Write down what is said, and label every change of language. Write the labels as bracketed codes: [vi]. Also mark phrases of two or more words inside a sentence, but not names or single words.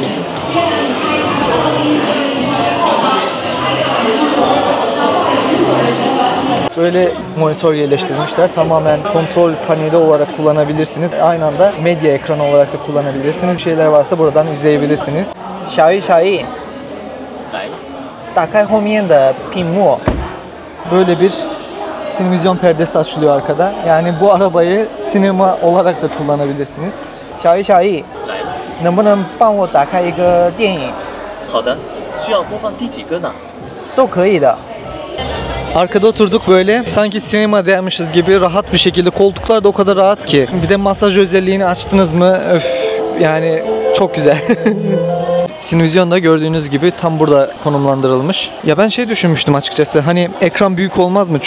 [tr] Böyle monitör yerleştirmişler. Tamamen kontrol paneli olarak kullanabilirsiniz. Aynı anda medya ekranı olarak da kullanabilirsiniz. Bir şeyler varsa buradan izleyebilirsiniz. [zh] 小易 打开后面的屏幕. [tr] Böyle bir sinevizyon perdesi açılıyor arkada. Yani bu arabayı sinema olarak da kullanabilirsiniz. [zh] 小易能不能帮我打开一个电影？好的，需要播放第几个呢？都可以的。 [tr] Arkada oturduk böyle sanki sinemadaymışız gibi rahat bir şekilde. Koltuklar da o kadar rahat ki. Bir de masaj özelliğini açtınız mı? Öf, yani çok güzel. Sinevizyon da gördüğünüz gibi tam burada konumlandırılmış. Ya ben şey düşünmüştüm açıkçası. Hani ekran büyük olmaz mı?